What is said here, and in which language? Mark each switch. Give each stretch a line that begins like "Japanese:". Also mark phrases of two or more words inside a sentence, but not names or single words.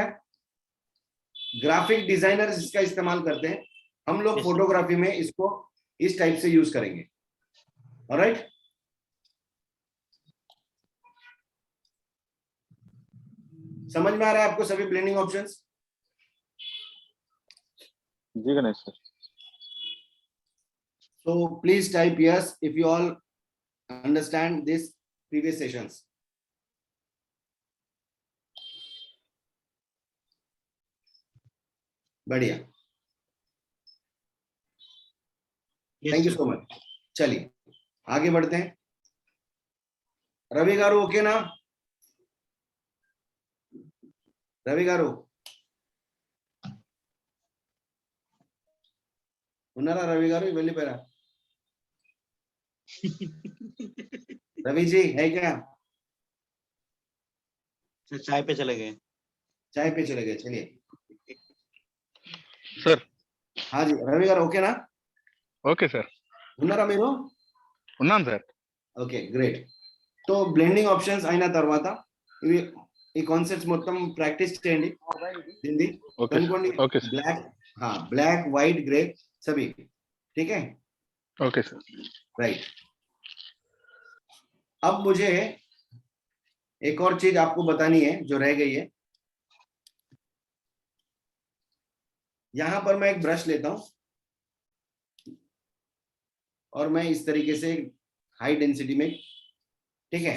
English: graphic designers
Hindi: इसका इस्तेमाल करते हैं, हम लोग फोटोग्राफी में इसको इस टाइप से यूज करेंगे। ऑलराइट, समझ में आ रहा है आपको सभी
English: blending options?
Hindi: जी गणेश सर।
English: So please type yes if you all understand this previous sessions. बढ़िया, thank you so much.
Hindi: चलिए आगे बढ़ते हैं। रवि गारू ओके ना?
Telugu: रवि गारू ఉన్నారా? रवि गारू వెళ్ళిపోయారా?
Hindi: रवि जी है क्या? चाय पे चले गए। चाय पे चले गए, चलिए। सर हाँ जी रवि गारू ओके ना?
English: OK sir
Telugu: ఉన్నారా మీరు? ఉన్నాను సార్
English: OK great.
Telugu: तो
English: blending options
Telugu: అయిన తర్వాత ఇవి ఈ కాన్సెప్ట్స్ మొత్తం ప్రాక్టీస్ చేయండి హింदी కనుకోండి।
English: OK sir
Hindi: ब्लैक, हाँ
English: black white grey
Hindi: सभी, ठीक है?
English: OK sir
Hindi: राइट। अब मुझे एक और चीज आपको बतानी है जो रह गई है। यहां पर मैं एक ब्रश लेता हूं और मैं इस तरीके से
English: high density
Hindi: में, ठीक है?